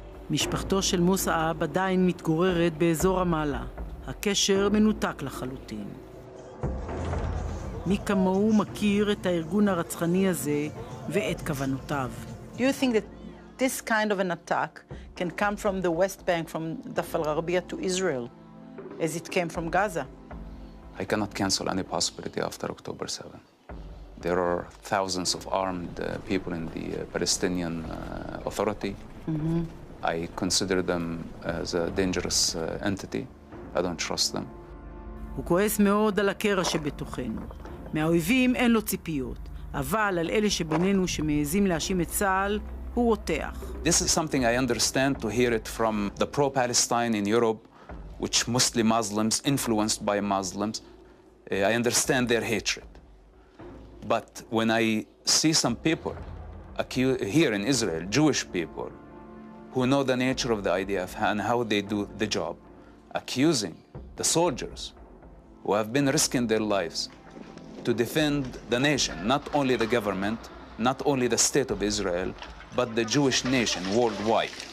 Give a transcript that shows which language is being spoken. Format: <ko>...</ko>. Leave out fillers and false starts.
<he>משפחתו של מוסא אב עדיין מתגוררת באזור המעלה. הקשר מנותק לחלוטין. מי כמוהו מכיר את הארגון הרצחני הזה ואת כוונותיו.</he> <en>Do you think that this kind of an attack can come from the West Bank, from Daf al-Gharbiyah to Israel, as it came from Gaza? I cannot cancel any possibility after October 7. There are thousands of armed people in the Palestinian Authority. I consider them as a dangerous entity. I don't trust them.</en> <he>הוא כועס מאוד על הקרע שבתוכנו. מהאויבים אין לו ציפיות, אבל על אלה שבינינו שמעזים להאשים את צה"ל, הוא רותח.</he> <en>This is something I understand to hear it from the pro-Palestine in Europe, which mostly Muslims, influenced by Muslims. I understand their hatred. But when I see some people here in Israel, Jewish people, who know the nature of the IDF and how they do the job, accusing the soldiers who have been risking their lives to defend the nation, not only the government, not only the state of Israel, but the Jewish nation worldwide.</en>